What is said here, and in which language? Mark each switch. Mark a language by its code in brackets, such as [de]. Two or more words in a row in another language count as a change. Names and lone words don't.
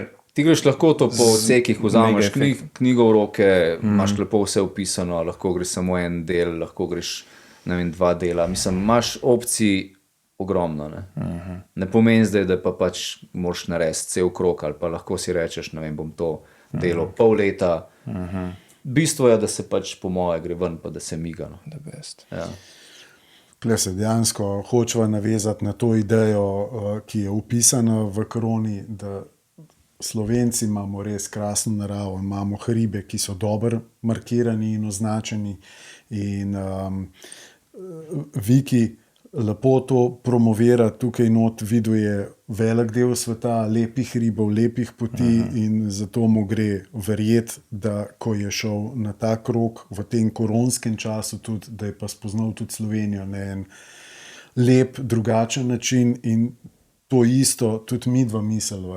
[sl] Ti greš lahko to po odsekih, vzameš knjigo v roke, imaš lepo vse opisano, lahko greš samo en del, lahko greš, ne vem, 2 dela. Mislim, imaš opcij ogromno. Ne pomeni zdaj, da pa pač moraš narediti cel krog, ali pa lahko si rečeš, ne vem, bom to delo pol leta. Bistvo je, da se pač po moje gre ven, pa da se miga. No. [en] The best. [sl] Ja. Tukaj se dejansko hočeva navezati na to idejo, ki je upisana v kroni, da Slovenci imamo res krasno naravo, imamo hribe, ki so dobro markirani in označeni in Viki lepo to promovira, tukaj not viduje velik del sveta, lepih hribov, lepih poti in zato mu gre verjeti, da ko je šel na ta krog v tem koronskem času tudi, da je pa spoznal tudi Slovenijo na en lep, drugačen način in to isto tudi midva mislila.